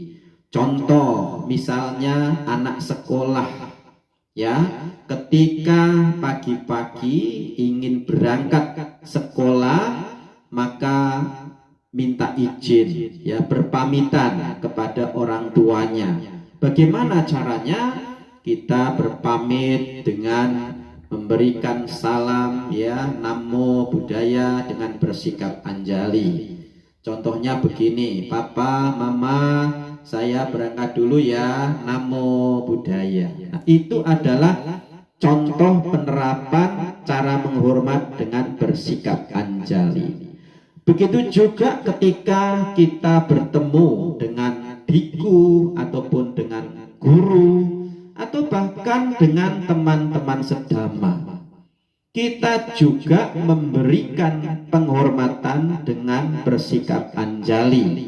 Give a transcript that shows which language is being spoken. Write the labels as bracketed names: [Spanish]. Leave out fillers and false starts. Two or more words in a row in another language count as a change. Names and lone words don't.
[Indonesian] Contoh, misalnya anak sekolah, ya, ketika pagi-pagi ingin berangkat sekolah, maka minta izin, ya, berpamitan kepada orang tuanya. Bagaimana caranya? Kita berpamit dengan memberikan salam, ya, [Pali] namo buddhaya, [Indonesian] dengan bersikap anjali. Contohnya begini, papa, mama, saya berangkat dulu ya, [Pali] namo buddhaya. [Indonesian] Nah, itu adalah contoh penerapan cara menghormat dengan bersikap anjali. Begitu juga ketika kita bertemu dengan biku ataupun dengan guru atau bahkan dengan teman-teman sedama, kita juga memberikan penghormatan dengan bersikap anjali.